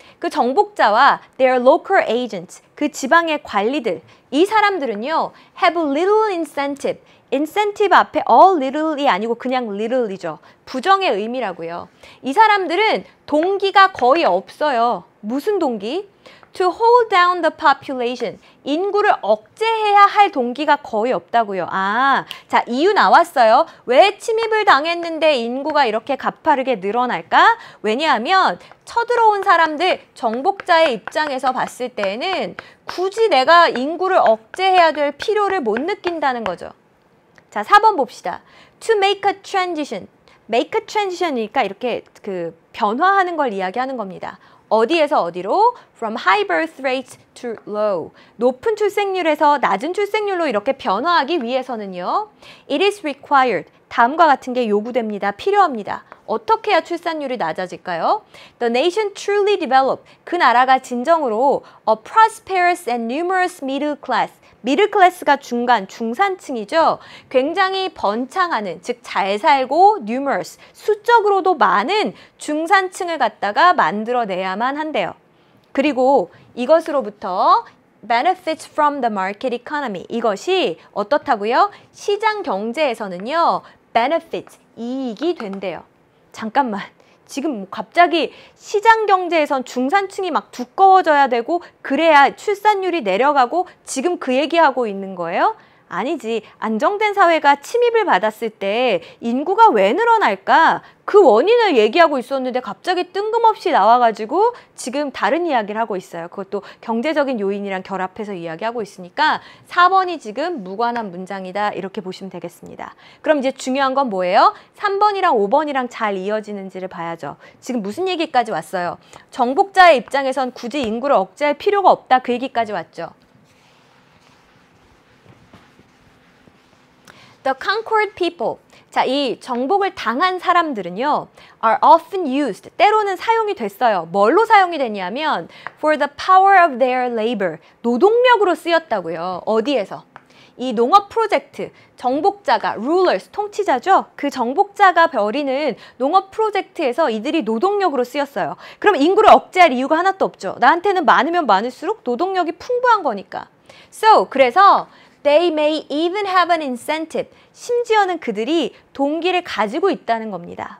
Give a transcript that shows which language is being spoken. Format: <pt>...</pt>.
<ko>그 정복자와</ko> <en>their local agents,</en> <ko>그 지방의 관리들, 이 사람들은요,</ko> <en>have little incentive.</en> <ko>incentive 앞에 all little이 아니고 그냥 little이죠. 부정의 의미라고요. 이 사람들은 동기가 거의 없어요. 무슨 동기?</ko> <en>to hold down the population.</en> <ko>인구를 억제해야 할 동기가 거의 없다고요. 아, 자, 이유 나왔어요. 왜 침입을 당했는데 인구가 이렇게 가파르게 늘어날까? 왜냐하면 쳐들어온 사람들, 정복자의 입장에서 봤을 때는 굳이 내가 인구를 억제해야 될 필요를 못 느낀다는 거죠. 자, 4번 봅시다.</ko> <en>To make a transition.</en> <ko>make a transition이니까 이렇게 변화하는 걸 이야기하는 겁니다. 어디에서 어디로?</ko> <en>From high birth rate to low.</en> <ko>높은 출생률에서 낮은 출생률로 이렇게 변화하기 위해서는요.</ko> <en>It is required.</en> <ko>다음과 같은 게 요구됩니다. 필요합니다. 어떻게 해야 출산율이 낮아질까요?</ko> <en>The nation truly develop.</en> <ko>그 나라가 진정으로</ko> <en>a prosperous and numerous middle class.</en> <ko>미들 클래스가 중간, 중산층이죠. 굉장히 번창하는, 즉 잘 살고 numerous, 수적으로도 많은 중산층을 갖다가 만들어내야만 한대요. 그리고 이것으로부터</ko> <en>benefits from the market economy.</en> <ko>이것이 어떻다고요? 시장 경제에서는요. benefits, 이익이 된대요. 잠깐만. 지금 갑자기 시장 경제에선 중산층이 막 두꺼워져야 되고 그래야 출산율이 내려가고 지금 그 얘기하고 있는 거예요? 아니지. 안정된 사회가 침입을 받았을 때 인구가 왜 늘어날까? 그 원인을 얘기하고 있었는데 갑자기 뜬금없이 나와가지고 지금 다른 이야기를 하고 있어요. 그것도 경제적인 요인이랑 결합해서 이야기하고 있으니까 4번이 지금 무관한 문장이다. 이렇게 보시면 되겠습니다. 그럼 이제 중요한 건 뭐예요? 3번이랑 5번이랑 잘 이어지는지를 봐야죠. 지금 무슨 얘기까지 왔어요? 정복자의 입장에선 굳이 인구를 억제할 필요가 없다. 그 얘기까지 왔죠.</ko> <en>The conquered people.</en> <ko>자, 이 정복을 당한 사람들은요.</ko> <en>are often used.</en> <ko>때로는 사용이 됐어요. 뭘로 사용이 됐냐면</ko> <en>for the power of their labor.</en> <ko>노동력으로 쓰였다고요. 어디에서? 이 농업 프로젝트, 정복자가, rulers, 통치자죠? 그 정복자가 벌이는 농업 프로젝트에서 이들이 노동력으로 쓰였어요. 그럼 인구를 억제할 이유가 하나도 없죠. 나한테는 많으면 많을수록 노동력이 풍부한 거니까.</ko> <en>So,</en> <ko>그래서</ko> <en>they may even have an incentive. 심지어는 그들이 동기를 가지고 있다는 겁니다.</en>